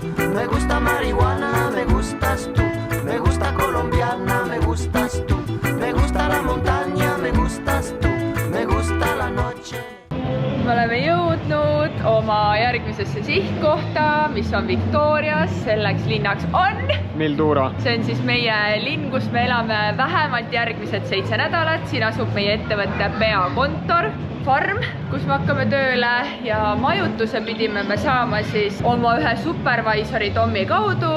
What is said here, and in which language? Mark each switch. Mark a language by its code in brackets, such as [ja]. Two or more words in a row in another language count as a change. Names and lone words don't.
[es] Me gusta marihuana, me gustas tú. Me gusta colombiana, me gustas tú. Me gusta la montaña, me gustas tú. Me gusta la noche. [et] Me oleme jõudnud oma järgmisesse sihtkohta, mis on Victorias. Selleks linnaks on Mildura. See on siis meie linn, kus me elame vähemalt järgmised 7 nädalat. Siin asub meie ettevõtte peakontor, farm, kus me hakkame tööle ja majutuse pidime me saama siis oma ühe supervisori Tommi kaudu.